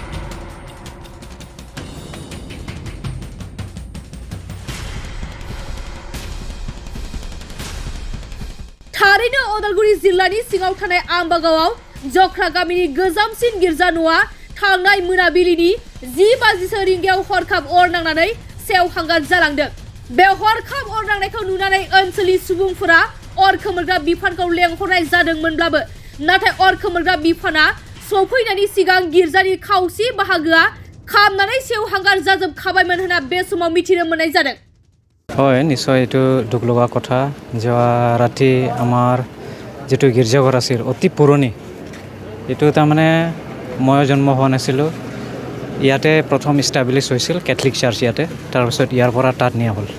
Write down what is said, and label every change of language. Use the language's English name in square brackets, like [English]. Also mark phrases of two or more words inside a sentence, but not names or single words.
[Bodo] थारैनो अदालगुरि जिल्लानि सिङाव थानाय आम्बागावआव जख्रा गामिनि गोजामसिन गिर्जा न'आ थांनाय मोनाबिलिनि 10 बाजिसो रिंगायाव हरखाब अर नांनानै सेवहांगार जालांदों। बे हरखाब अर नांनायखौ नुनानै ओनसोलनि सुबुंफोरा अर खोमोरग्रा बिफानखौ लेंहरनाय जादोंमोनब्लाबो नाथाय अर खोमोरग्रा बिफाना सफैनायनि सिगां गिर्जानि खावसे बाहागोआ खामनानै सेवहांगार जाजोबखाबायमोन होनना बे समाव मिथिनो मोननाय जादों। [Assamese] হয় নিশ্চয় এইটো দুখ লগা কথা। যোৱা ৰাতি আমাৰ যিটো গীৰ্জাঘৰ আছিল অতি পুৰণি, এইটো তাৰমানে মই জন্ম হোৱা নাছিলোঁ। ইয়াতে প্ৰথম ইষ্টাব্লিছ হৈছিল [English] Catholic church [Assamese] ইয়াতে, তাৰপিছত ইয়াৰ পৰা তাত নিয়া হ'ল।